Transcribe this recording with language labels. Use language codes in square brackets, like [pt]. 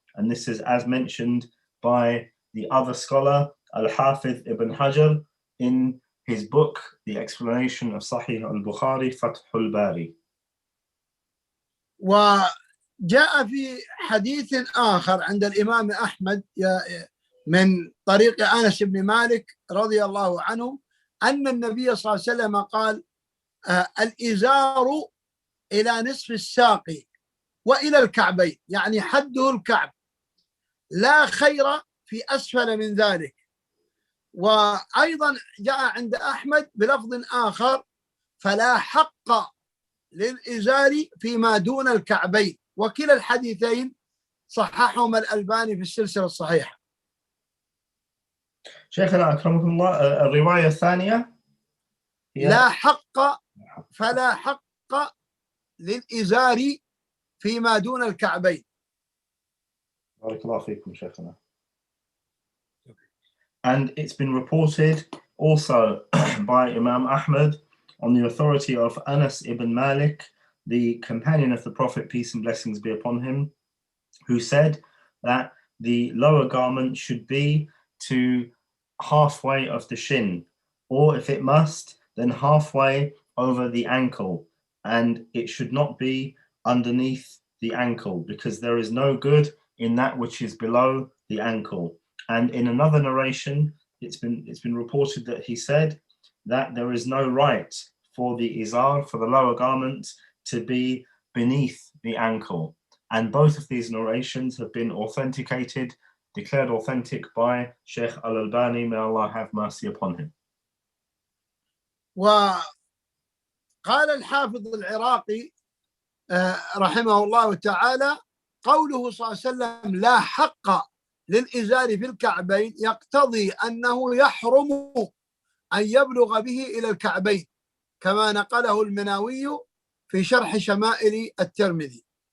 [en] And this is as mentioned by the other scholar Al-Hafidh Ibn Hajar in his book, The Explanation of Sahih al-Bukhari, Fathul Bari. [ar] وجاء في حديث آخر عند الإمام أحمد من طريق أنس بن مالك رضي الله عنه أن النبي صلى الله عليه وسلم قال: الإزار إلى نصف الساق وإلى الكعبين، يعني حده الكعب، لا خير في أسفل من ذلك. وأيضا جاء عند أحمد بلفظ آخر: فلا حق للإزار فيما دون الكعبين. وكلا الحديثين صححهما الألباني في السلسلة الصحيحة. شيخنا أكرمكم الله، الرواية الثانية لا حق، فلا حق للإزار فيما دون الكعبين. بارك الله فيكم شيخنا. [en] And it's been reported also by Imam Ahmad on the authority of Anas ibn Malik, the companion of the Prophet, peace and blessings be upon him, who said that the lower garment should be to halfway of the shin, or if it must, then halfway over the ankle, and it should not be underneath the ankle, because there is no good in that which is below the ankle. And in another narration, it's been reported that he said that there is no right for the izar, for the lower garment, to be beneath the ankle. And both of these narrations have been authenticated, declared authentic by Sheikh Al-Albani, may Allah have mercy upon him. [ar] وقال الحافظ العراقي رحمه الله تعالى قوله صلى الله عليه وسلم لا حق للإزار في الكعبين يقتضي أنه يحرم أن يبلغ به إلى الكعبين كما نقله المناوي في شرح شمائل الترمذي.